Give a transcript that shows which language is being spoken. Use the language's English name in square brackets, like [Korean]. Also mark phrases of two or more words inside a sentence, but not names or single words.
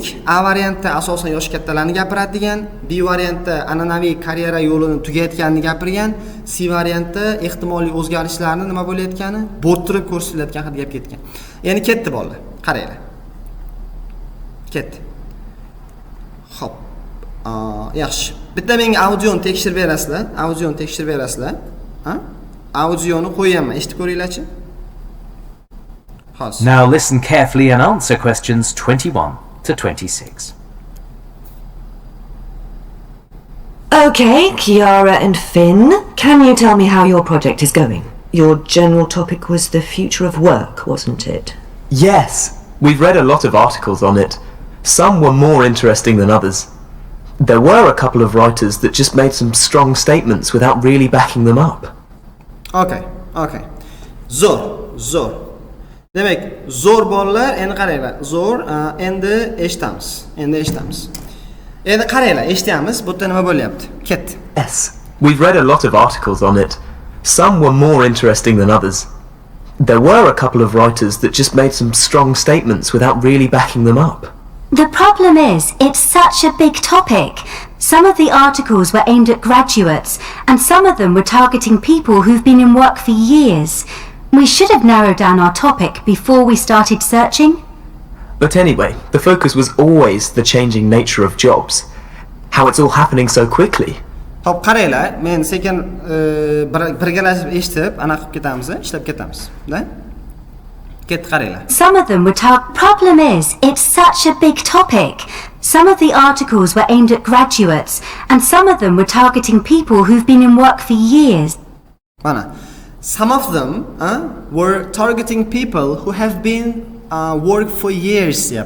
[Uzbek] A variantda asosan yosh kattalarni gapiradigan, B variantda an'anaviy karyera yo'lini tugatganini gapirgan, C variantda ehtimoliy o'zgarishlarni nima bo'layotgani, bo'rttirib ko'rsatilayotgan haqida gap ketgan. Endi ketdi bolalar. Qaranglar. Ketdi. Xo'p. Yaxshi. Bitta menga audioni tekshirib berasizlar. Audioni tekshirib berasizlar. Audioni qo'yaman. Eshitib ko'ringlarchi. [English] Now listen carefully and answer questions 21 to 26. Okay, Kiara and Finn, can you tell me how your project is going? Your general topic was the future of work, wasn't it? Yes, we've read a lot of articles on it. Some were more interesting than others. There were a couple of writers that just made some strong statements without really backing them up. [Uzbek] Okay. Zo'r. Demak, zo'r bolalar, endi qaranglar. Zo'r, endi eshitamiz. Endi qaranglar, eshityapmiz. Bu yerda nima bo'lyapti? Ketdi. [English] Yes, we've read a lot of articles on it. Some were more interesting than others. There were a couple of writers that just made some strong statements without really backing them up. The problem is, it's such a big topic. Some of the articles were aimed at graduates, and some of them were targeting people who've been in work for years. We should have narrowed down our topic before we started searching. But anyway, the focus was always the changing nature of jobs. How it's all happening so quickly. [Uzbek] Xo'p, qaranglar, men sekin birgalashib eshitib, ana qilib ketamiz, ishlab ketamiz, da? Ketdi, qaranglar. [English] Some of them were Problem is, it's such a big topic. Some of the articles were aimed at graduates, and some of them were targeting people who've been in work for years. Mana, some of them were targeting people who have been work for years.